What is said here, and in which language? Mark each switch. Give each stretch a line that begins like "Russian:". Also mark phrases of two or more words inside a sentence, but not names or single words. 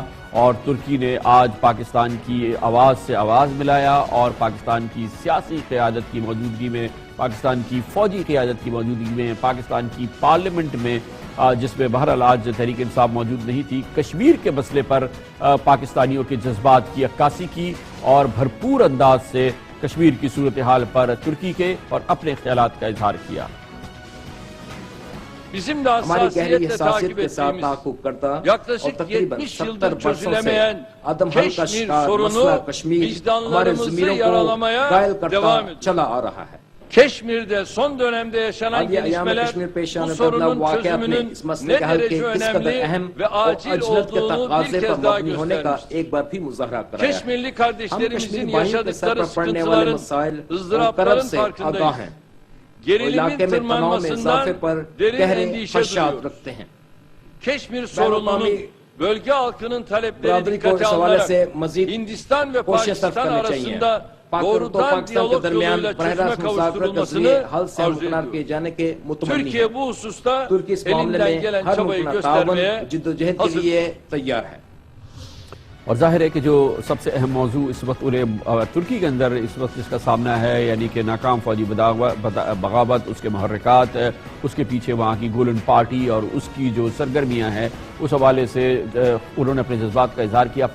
Urdu: اور ترکی نے آج پاکستان کی آواز سے آواز ملایا اور پاکستان کی سیاسی قیادت کی موجودگی میں، پاکستان کی فوجی قیادت کی موجودگی میں، پاکستان کی پارلیمنٹ میں جس میں بہرحال آج تحریک انصاف موجود نہیں تھی، کشمیر کے مسئلے پر پاکستانیوں کے جذبات کی عکاسی کی اور بھرپور انداز سے کشمیر کی صورتحال پر ترکی کے اور اپنے خیالات کا اظہار کیا. ہماری گہری حساسیت کے ساتھ تعاقب کرتا اور تقریباً 70 برسوں سے عدم حل کا مسئلہ کشمیر ہمارے ضمیروں کو قائل کرتا چلا آ رہا ہے.
Turkish: Keşmir'de son dönemde yaşanan gelişmeler bu sorunun çözümünün ne derece önemli ve acil olduğunu bir kez daha göstermiştir. Keşmirli kardeşlerimizin yaşadıkları sıkıntıların, ızdırapların farkındayız. Gerilimin tırmanmasından derin endişe duyuyoruz. Keşmir sorununun bölge halkının talepleri dikkate alınarak Hindistan ve Pakistan arasında doğrudan diyalog yoluyla çözüme kavuşturulmasını arzu ediyor. Türkiye bu hususta elinden gelen çabayı göstermeye hazır.
Urdu: اور ظاہر ہے کہ جو سب سے اہم موضوع اس وقت ترکی کے اندر اس وقت جس کا سامنا ہے یعنی کہ ناکام فوجی بغاوت، اس کے محرکات، اس کے پیچھے وہاں کی گولن پارٹی اور اس کی جو سرگرمیاں ہیں، اس حوالے سے انہوں نے اپنے جذبات کا اظہار کیا.